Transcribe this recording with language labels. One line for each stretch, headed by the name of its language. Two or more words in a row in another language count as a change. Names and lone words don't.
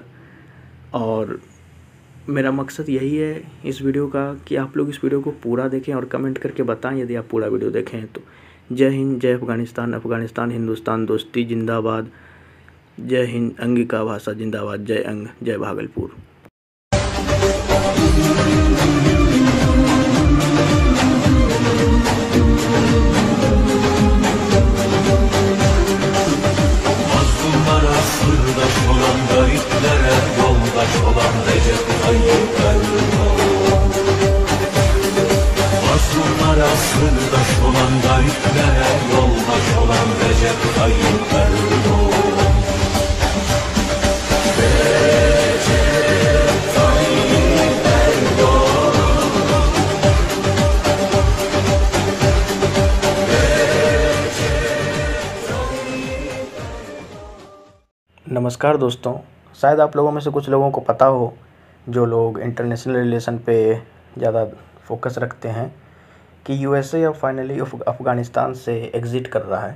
Hindi: और मेरा मकसद यही है इस वीडियो का कि आप लोग इस वीडियो को पूरा देखें और कमेंट करके बताएं यदि आप पूरा वीडियो देखें तो। जय हिंद, जय अफ़गानिस्तान, अफ़गानिस्तान हिंदुस्तान दोस्ती जिंदाबाद। जय हिंद, अंगिका भाषा जिंदाबाद। जय अंग, जय भागलपुर।
Turkish: Mazlumlara sırdaş olan, gariplere yoldaş olan Recep Tayyip Erdoğan. Mazlumlara sırdaş olan, gariplere yoldaş olan Recep Tayyip Erdoğan. Recep Tayyip Erdoğan.
Hindi: नमस्कार दोस्तों, शायद आप लोगों में से कुछ लोगों को पता हो, जो लोग
English: international relation
Hindi: पे ज़्यादा फोकस रखते हैं, कि यूएसए अब फाइनली अफ़गानिस्तान से एग्ज़िट कर रहा है।